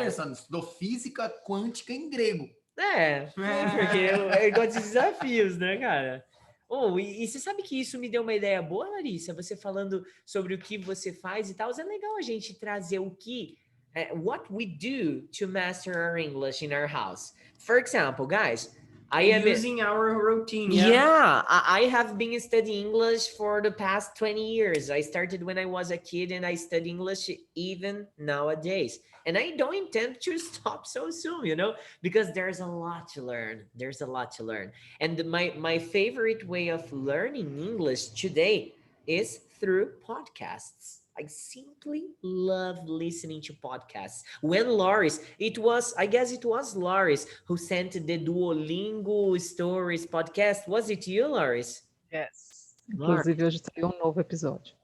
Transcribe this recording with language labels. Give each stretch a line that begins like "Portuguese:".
Portuguese: Ederson, estudou física quântica em grego. Porque eu gosto de desafios, né, cara? Oh, e você sabe que isso me deu uma ideia boa, Larissa? Você falando sobre o que você faz e tal. É legal a gente trazer o que,
English: what we do to master our English in our house. For example, guys, I am using our routine. Yeah, I have been studying English for the past 20 years. I started when I was a kid and I study English even nowadays. And I don't intend to stop so soon, you know, because there's a lot to learn. There's a lot to learn. And my favorite way of learning English today is through podcasts. I simply love listening to podcasts. When I guess it was Loris who sent the Duolingo Stories podcast. Was it you, Loris? Yes.
Portuguese: Inclusive, hoje saiu um novo episódio.